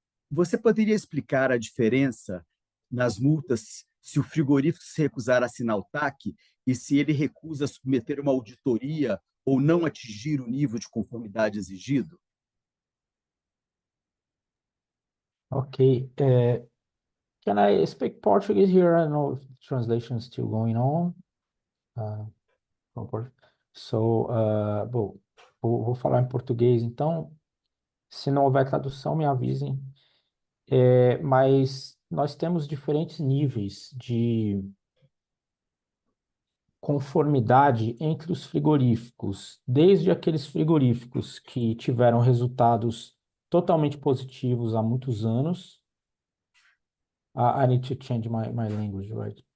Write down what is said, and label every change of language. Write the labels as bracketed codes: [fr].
[pt] Você poderia explicar a diferença nas multas se o frigorífico se recusar a assinar o TAC e se ele recusa submeter uma auditoria ou não atingir o nível de conformidade exigido? [en] Okay. Can I speak Portuguese here? I don't know if translation is still going on. [pt] So, bom, vou falar em português, então, se não houver tradução, me avisem. Mas nós temos diferentes níveis de conformidade entre os frigoríficos, desde aqueles frigoríficos que tiveram resultados totalmente positivos há muitos anos. [en] I need to change my language, right?